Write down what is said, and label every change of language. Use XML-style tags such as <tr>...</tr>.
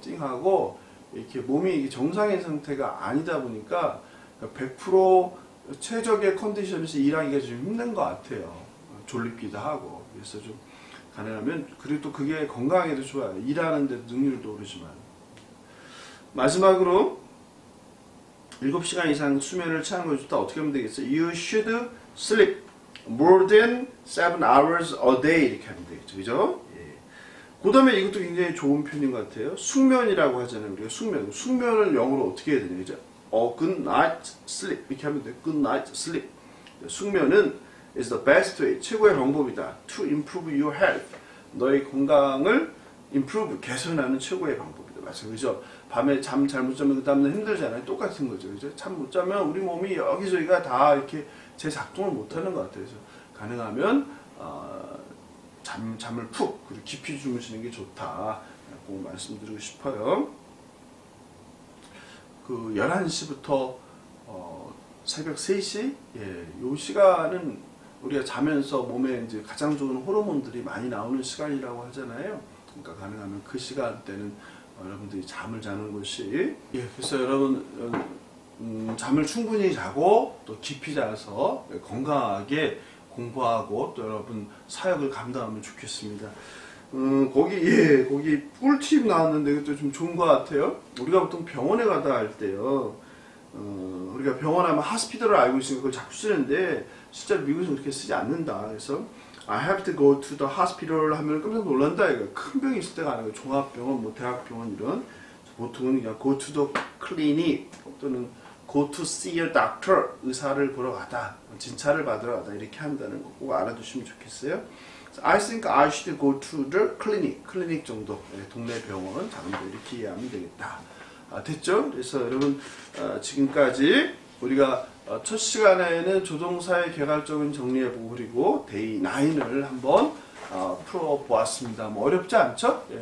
<ko>띵하고 이렇게 몸이 정상인 상태가 아니다 보니까 100% 최적의 컨디션에서 일하기가 좀 힘든 것 같아요. 졸립기도 하고. 그래서 좀 가능하면 그리고 또 그게 건강에도 좋아요. 일하는데 능률도 오르지만. 마지막으로 7시간 이상 수면을 취하는 것이 좋다. 어떻게 하면 되겠어요?</ko> <en>You should sleep more than 7 hours a day</en> <ko>이렇게 하면 되겠죠. 그죠? 그 다음에 이것도 굉장히 좋은 표현인 것 같아요. 숙면이라고 하잖아요. 우리가 숙면. 숙면을 영어로 어떻게 해야 되냐.</ko> <en>그죠? good night sleep.</en> <ko>이렇게 하면 돼요.</ko> <en>good night sleep.</en> <ko>숙면은</ko> <en>is the best way.</en> <ko>최고의 방법이다.</ko> <en>to improve your health.</en> <ko>너의 건강을 improve, 개선하는 최고의 방법이다. 맞아요. 그죠? 밤에 잠 잘 못 자면 그 다음날 힘들잖아요. 똑같은 거죠. 그죠? 잠 못 자면 우리 몸이 여기저기가 다 이렇게 재작동을 못 하는 것 같아요. 그래서 가능하면, 잠을 푹 그리고 깊이 주무시는 게 좋다. 꼭 말씀드리고 싶어요. 그 11시부터 새벽 3시 요 시간은 우리가 자면서 몸에 이제 가장 좋은 호르몬들이 많이 나오는 시간이라고 하잖아요. 그러니까 가능하면 그 시간대는 여러분들이 잠을 자는 것이 그래서 여러분 잠을 충분히 자고 또 깊이 자서 건강하게 공부하고 또 여러분 사역을 감당하면 좋겠습니다. 거기 꿀팁 나왔는데 이것도 좀 좋은 것 같아요. 우리가 보통 병원에 가다 할 때요, 우리가 병원 하면 hospital을 알고 있으니까 그걸 자꾸 쓰는데 실제로 미국에서는 그렇게 쓰지 않는다.</ko> <en>그래서 I have to go to the hospital</en> <ko>하면 깜짝 놀란다. 이거 큰 병이 있을 때가 아니고 종합병원, 뭐 대학병원 이런 보통은 그냥</ko> <en>go to the clinic</en> <ko>또는</ko> <en>go to see a doctor</en> <ko>의사를 보러 가다, 진찰을 받으러 가다 이렇게 한다는 거 꼭 알아두시면 좋겠어요.</ko> <en>I think I should go to the clinic.</en> <ko>클리닉 정도, 동네 병원, 작은 데 이렇게 이해하면 되겠다. 됐죠? 그래서 여러분 지금까지 우리가 첫 시간에는 조동사의 개괄적인 정리해보고 그리고 데이 9을 한번 풀어보았습니다. 뭐 어렵지 않죠?</ko>